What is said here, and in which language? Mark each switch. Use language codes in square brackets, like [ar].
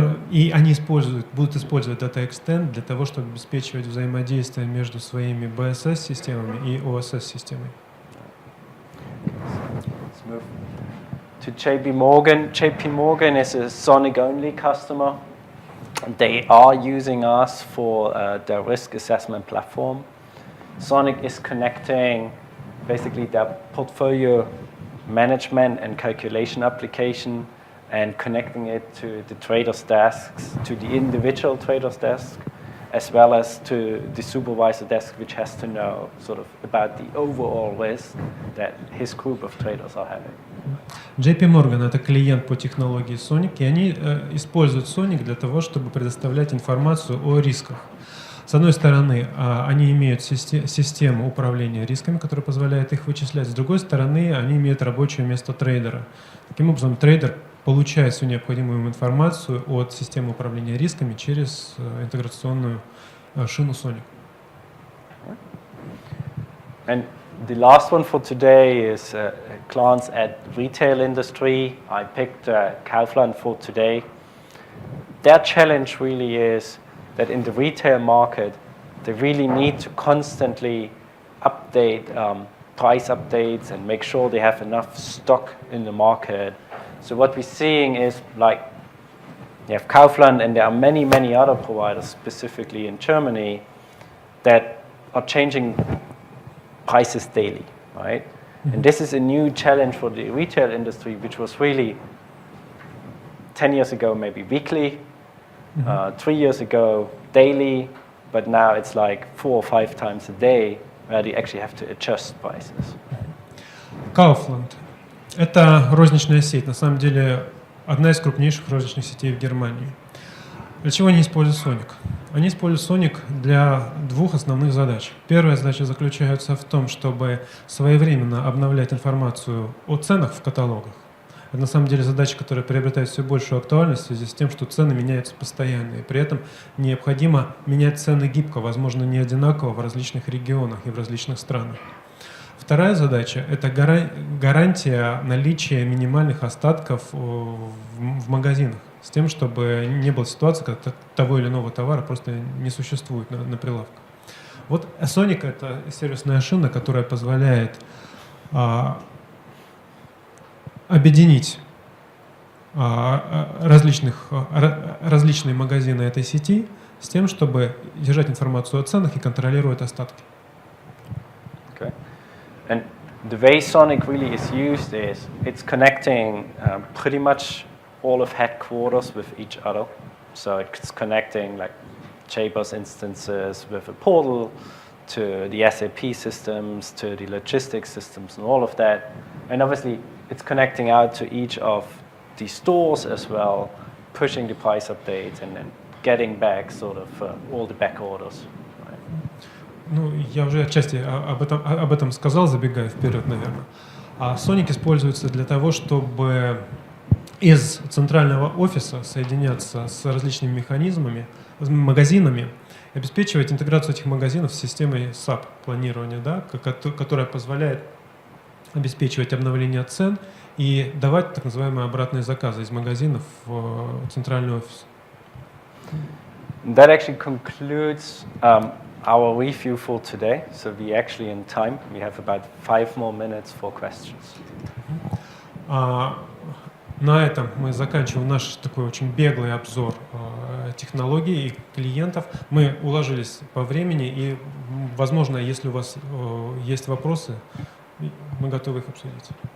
[ru] и они будут использовать Data Extend для того, чтобы обеспечивать взаимодействие между своими BSS-системами и OSS-системой. [en] Let's move to JP Morgan. JP Morgan is a Sonic-only customer. They are using us for their risk assessment platform. Sonic is connecting basically their portfolio management and calculation application and connecting it to the traders' desks, to the individual traders' desk, as well as to the supervisor desk, which has to know sort of about the overall risk that his group of traders are having. [ru] JP Morgan — это клиент по технологии Sonic, и они используют Sonic для того, чтобы предоставлять информацию о рисках. С одной стороны, они имеют систему управления рисками, которая позволяет их вычислять. С другой стороны, они имеют рабочее место трейдера. Таким образом, трейдер получает всю необходимую им информацию от системы управления рисками через интеграционную шину Sonic. [en] And the last one for today is a glance at retail industry. I picked Kaufland for today. Their challenge really is that in the retail market, they really need to constantly update price updates and make sure they have enough stock in the market. So what we're seeing is like you have Kaufland and there are many, many other providers, specifically in Germany, that are changing prices daily, right? Mm-hmm. And this is a new challenge for the retail industry, which was really 10 years ago maybe weekly, 3 years ago daily, but now it's like 4 or 5 times a day where they actually have to adjust prices. [ru] Kaufland — это розничная сеть, на самом деле одна из крупнейших розничных сетей в Германии. Для чего они используют Sonic? Они используют Sonic для двух основных задач. Первая задача заключается в том, чтобы своевременно обновлять информацию о ценах в каталогах. Это на самом деле задача, которая приобретает все большую актуальность в связи с тем, что цены меняются постоянно. И при этом необходимо менять цены гибко, возможно, не одинаково в различных регионах и в различных странах. Вторая задача — это гарантия наличия минимальных остатков в магазинах, с тем, чтобы не было ситуации, когда того или иного товара просто не существует на прилавках. Вот Sonic — это сервисная шина, которая позволяет объединить различные магазины этой сети с тем, чтобы держать информацию о ценах и контролировать остатки. [en] Okay. And the way Sonic really is used is it's connecting pretty much all of headquarters with each other. So it's connecting like Jabers instances with a portal to the SAP systems, to the logistics systems and all of that. And obviously it's connecting out to each of the stores as well, pushing the price updates and then getting back sort of all the back orders. Right? [ru] Ну, я уже отчасти об этом сказал, забегая вперед, наверное. А Sonic используется для того, чтобы из центрального офиса соединяться с различными механизмами, с магазинами, обеспечивать интеграцию этих магазинов с системой SAP планирования, да, которая позволяет обеспечивать обновление цен и давать так называемые обратные заказы из магазинов в центральный офис. [en] That actually concludes our review for today. So we actually in time. We have about 5 more minutes for questions. [ru] На этом мы заканчиваем наш такой очень беглый обзор технологий и клиентов. Мы уложились по времени, и, возможно, если у вас есть вопросы, мы готовы их обсудить.